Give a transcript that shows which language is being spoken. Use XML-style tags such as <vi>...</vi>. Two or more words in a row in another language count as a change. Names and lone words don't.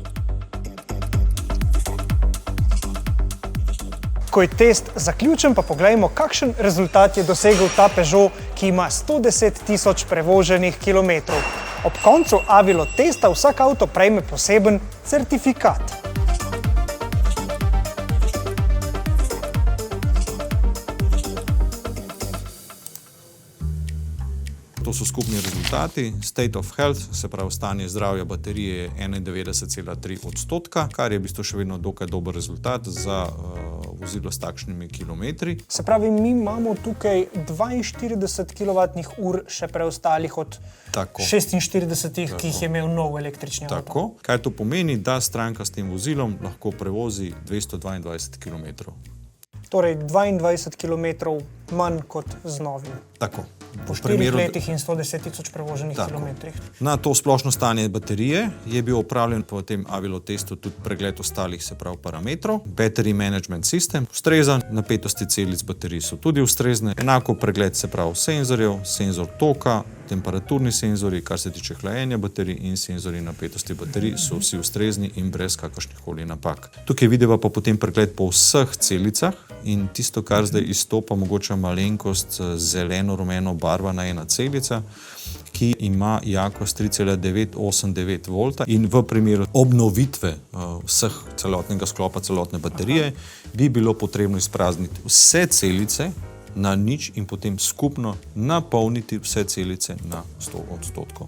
<sl>Ko je test zaključen, pa poglejmo, kakšen rezultat je dosegel ta Peugeot, ki ima 110 tisoč prevoženih kilometrov. Ob koncu Avilo testa vsak avto prejme poseben certifikat. To so skupni rezultati.</sl> <en>State of health,</en> <sl>se pravi stanje zdravja baterije, je 91,3%, kar je v bistvu še vedno dokaj dober rezultat za vozilo s takšnimi kilometri. Se pravi, mi imamo tukaj 42 kWh še preostalih od 46, ki jih je imel nov električni avto. Tako. Kaj to pomeni? Da stranka s tem vozilom lahko prevozi 222 km. Torej 22 km manj kot z novim. Tako. Po 4 letih in 110 tisoč prevoženih kilometrih. Na to splošno stanje baterije je bil opravljen po tem Avilo testu tudi pregled ostalih, se pravi, parametrov.</sl> <en>Battery management system</en> <sl>ustrezan, napetosti celic baterij so tudi ustrezne. Enako pregled, se pravi, senzorjev, senzor toka, temperaturni senzori, kar se tiče hlajenja baterij in senzori napetosti baterij so vsi ustrezni in brez kakršnihkoli napak. Tukaj vidimo pa potem pregled po vseh celicah in tisto, kar zdaj izstopa, mogoče malenkost zeleno-rumeno barvana ena celica, ki ima jakost 3,989 V in v primeru obnovitve celotnega sklopa, celotne baterije, bi bilo potrebno izprazniti vse celice na nič in potem skupno napolniti vse celice na 100%.</sl>